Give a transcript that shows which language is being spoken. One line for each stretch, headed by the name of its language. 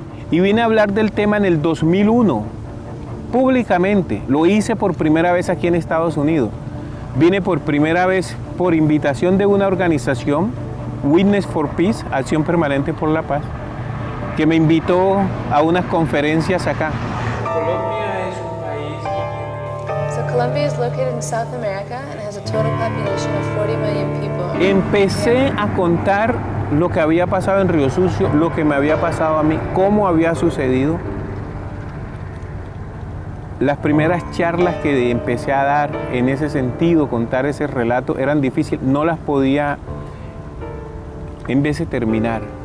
Spanish: Y vine a hablar del tema en el 2001, públicamente. Lo hice por primera vez aquí en Estados Unidos. Vine por primera vez por invitación de una organización, Witness for Peace, Acción Permanente por la Paz, que me invitó a unas conferencias acá. Colombia es un país.
English: So Colombia is located in South America and has a total population of 40 million people.
Spanish: Empecé a contar lo que había pasado en Río Sucio, lo que me había pasado a mí, cómo había sucedido. Las primeras charlas que empecé a dar en ese sentido, contar ese relato, eran difíciles, no las podía en vez de terminar.